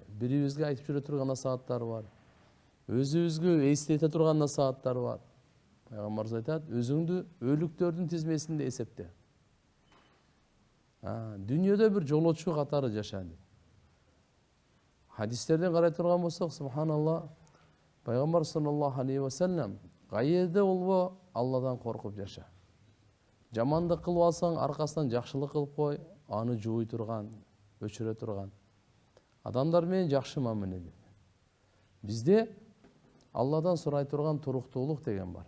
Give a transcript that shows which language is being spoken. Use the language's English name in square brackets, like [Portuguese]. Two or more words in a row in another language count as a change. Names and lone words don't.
[Kyrgyz] Бирибизге айтып жүрө турган насааттар бар. Өзүбүзгө эстете турган насааттар бар. Пайгамбарыбыз айтат, өзүңдү өлүктөрдүн тизмесинде эсепте. Дүйнөдө бир жолоочу катары жаша. Хадистерден карай турган болсок, субханалла, Пайгамбар [Arabic] صلى الله عليه وسلم [Kyrgyz] кайерде болбо Алладан коркуп жаша. Жамандык кылып алсаң, аркасынан жакшылык кылып кой, аны жууй турган, өчүрө турган. Адамдар менен жакшы мамиле. Бизде Алладан сурай турган туруктуулук деген бар.